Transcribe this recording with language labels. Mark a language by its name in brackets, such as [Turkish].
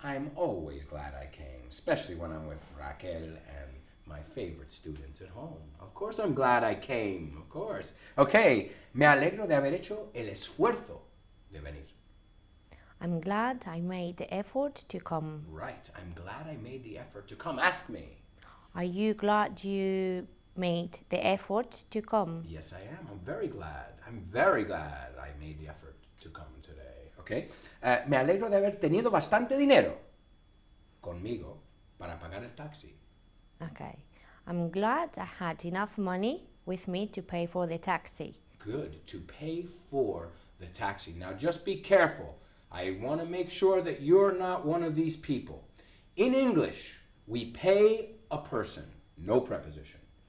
[English] I'm always glad I came, especially when I'm with Raquel and my favorite students at home. Of course I'm glad I came, of course. [Spanish] Okay, me alegro de haber hecho el esfuerzo de venir. [English] I'm glad I made the effort to come. Right, I'm glad I made the effort to come. Ask me. Are you glad you made the effort to come? Yes, I am. I'm very glad. I'm very glad I made the effort to come today. Okay? [Spanish] Me alegro de haber tenido bastante dinero conmigo para pagar el taxi. [English] Okay. I'm glad I had enough money with me to pay for the taxi. Good, to pay for the taxi. Now just be careful. I want to make sure that you're not one of these people. In English, we pay a person, no preposition.